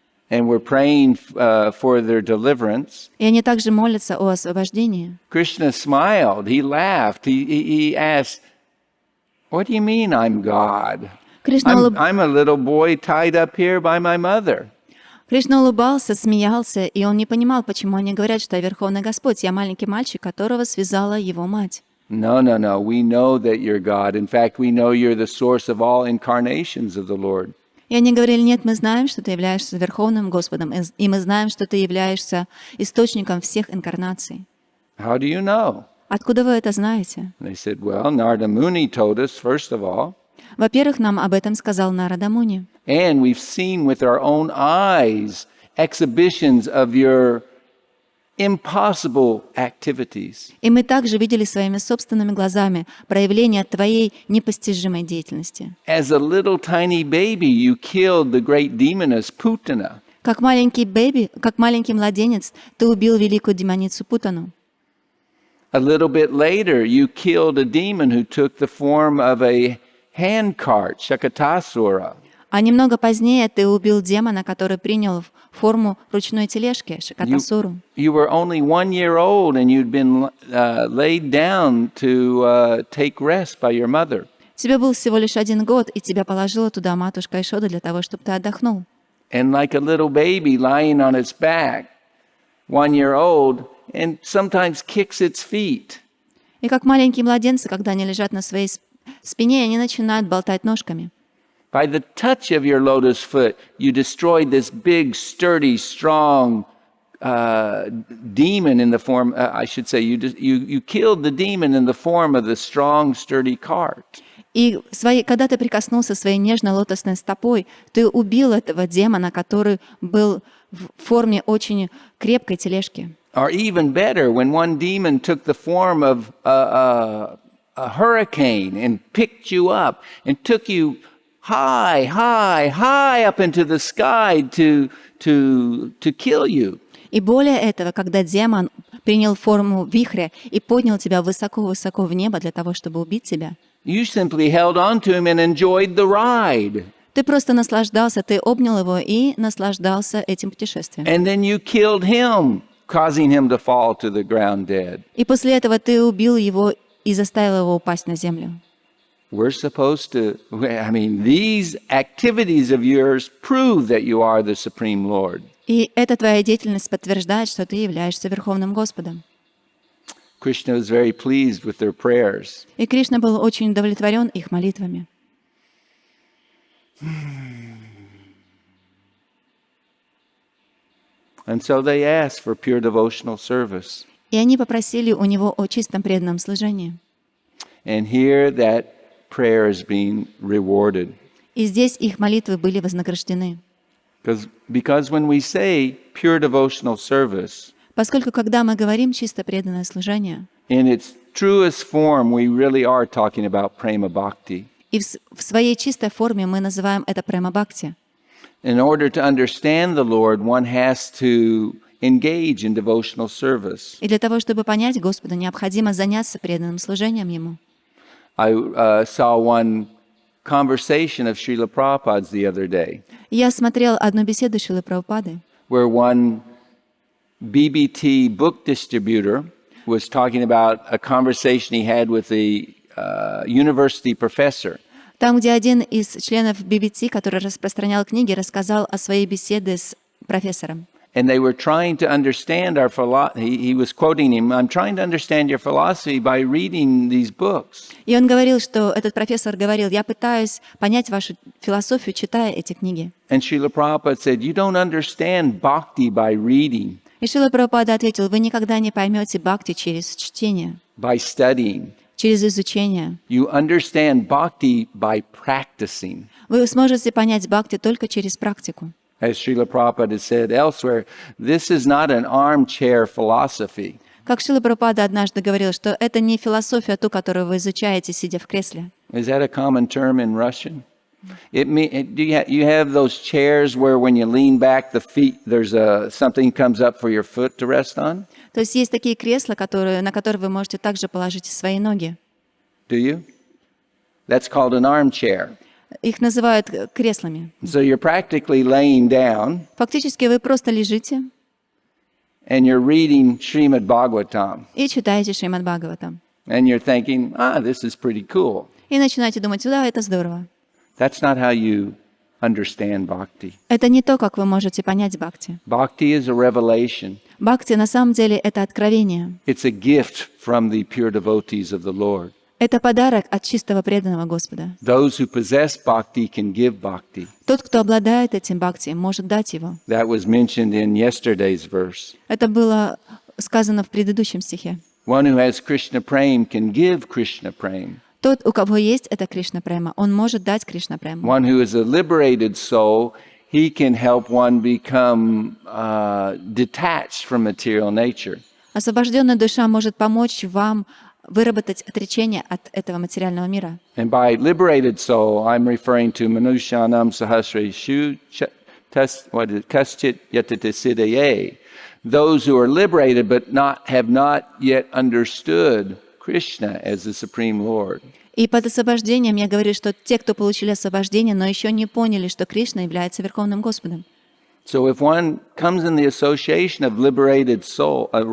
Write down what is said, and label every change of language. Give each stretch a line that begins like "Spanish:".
English: and were praying for their deliverance,
Russian: и они также молятся о освобождении.
English: Krishna smiled, he laughed, he asked, "What do you mean I'm God?
Russian: Кришна
English: I'm a little boy tied up here by my mother."
Russian: Кришна улыбался, смеялся, и он не понимал, почему они говорят, что я Верховный Господь, я маленький мальчик, которого связала его мать.
English: No, we know that you're God. In fact, we know you're the source of all incarnations of the Lord.
Russian: И они говорили, нет, мы знаем, что ты являешься Верховным Господом, и мы знаем, что ты являешься источником всех инкарнаций.
English: How do you know?
Russian: Откуда вы это знаете?
English: They said, well, Narada Muni told us, first of all.
Russian: Во-первых, нам об этом сказал Нарада Муни.
English: And we've seen with our own eyes exhibitions of your impossible activities.
Russian: И мы также видели своими собственными глазами проявление твоей непостижимой деятельности.
English: As a little tiny baby, you killed the great demoness Putana.
Russian: Как маленький младенец, ты убил великую демоницу Путану.
English: A little bit later, you killed a demon who took the form of a handcart, Shakatasura.
Russian: А немного позднее ты убил демона, который принял форму ручной тележки, Шакатасуру.
English: You were only 1 year old and you'd been laid down to take rest by your mother.
Russian: Тебе был всего лишь 1 год, и тебя положила туда матушка Яшода для того, чтобы ты отдохнул.
English: and like a little baby lying on its back, 1 year old, and sometimes kicks its feet.
Russian: И как маленькие младенцы, когда они лежат на своей спине, они начинают болтать ножками.
English: By the touch of your lotus foot, you destroyed this big, sturdy, strong demon in the form, I should say, you killed the demon in the form of the strong, sturdy cart.
Russian: И когда ты прикоснулся своей нежной лотосной стопой, ты убил этого демона, который был в форме очень крепкой тележки.
English: Or even better, when one demon took the form of a hurricane and picked you up and took you high, high, high up into the sky to kill you.
Russian: И более этого, когда демон принял форму вихря и поднял тебя высоко-высоко в небо для того, чтобы убить тебя,
English: You simply held on to him and enjoyed the ride.
Russian: ты просто наслаждался, ты обнял его и наслаждался этим путешествием.
English: And then you killed him, causing him to fall to the ground dead.
Russian: И после этого ты убил его и заставил его упасть на землю.
English: We're supposed to, these activities of yours prove that you are the Supreme Lord.
Russian: И эта твоя деятельность подтверждает, что ты являешься Верховным Господом.
English: Krishna was very pleased with their prayers.
Russian: И Кришна был очень удовлетворен их молитвами.
English: And so they asked for pure devotional service.
Russian: И они попросили у него о чистом преданном служении.
English: And here that prayer is being rewarded.
Russian: И здесь их молитвы были вознаграждены.
English: Because when we say pure devotional service,
Russian: Поскольку, когда мы говорим чисто преданное служение,
English: in its truest form, we really are talking about prema bhakti.
Russian: и в своей чистой форме мы называем это према-бхакти.
English: In order to understand the Lord, one has to engage in devotional service.
Russian: И для того, чтобы понять Господа, необходимо заняться преданным служением Ему.
English: I saw one conversation of Srila Prabhupada's the other day,
Russian: Я смотрел одну беседу Шрилы Прабхупады,
English: where one BBT book distributor was talking about a conversation he had with a university professor.
Russian: там, где один из членов BBT, который распространял книги, рассказал о своей беседе с профессором.
English: And they were trying to understand our philosophy. He was quoting him, I'm trying to understand your philosophy by reading these books.
Russian: И он говорил, что этот профессор говорил, я пытаюсь понять вашу философию, читая эти книги.
English: And Srila Prabhupada said, you don't understand bhakti by reading,
Russian: И Шрила Прабхупада ответил, вы никогда не поймете бхакти через чтение,
English: by studying.
Russian: через изучение.
English: You understand bhakti by practicing.
Russian: Вы сможете понять бхакти только через практику.
English: As Srila Prabhupada has said elsewhere, this is not an armchair philosophy.
Russian: Как Шрила Прабхупада однажды говорил, что это не философия, ту, которую вы изучаете, сидя в кресле.
English: Is that a common term in Russian? You have those chairs where when you lean back, the feet, something comes up for your foot to rest on?
Russian: То есть есть такие кресла, на которые вы можете также положить свои ноги.
English: Do you? That's called an armchair.
Russian: Их называют креслами.
English: So you're practically laying down
Russian: Фактически вы просто лежите
English: and you're reading Shrimad Bhagavatam.
Russian: и читаете Шримад Бхагаватам.
English: And you're thinking, this is pretty cool.
Russian: И начинаете думать, да, это здорово.
English: That's not how you understand bhakti.
Russian: Это не то, как вы можете понять бхакти.
English: Bhakti is a revelation.
Russian: Бхакти на самом деле это откровение.
English: It's a gift from the pure devotees of the Lord.
Russian: Это подарок от чистого преданного Господа.
English: Those who possess bhakti can give bhakti.
Russian: Тот, кто обладает этим бхакти, может дать его.
English: That was mentioned in yesterday's verse.
Russian: Это было сказано в предыдущем стихе.
English: One who has Krishna prema can give Krishna prema.
Russian: Тот, у кого есть это Кришна према, он может дать Кришна прему.
English: One who is a liberated soul, he can help one become detached from material nature.
Russian: Освобожденная душа может помочь вам выработать отречение от этого материального мира.
English: And by liberated soul, I'm referring to
Sanskrit: Manushanam Sahasreshu Kaschit Yatite Siddhaye.
English: Those who are liberated but have not yet understood Krishna as the Supreme Lord.
Russian: И под освобождением я говорю, что те, кто получили освобождение, но еще не поняли, что Кришна является Верховным Господом.
English: So if one comes in the association of liberated soul,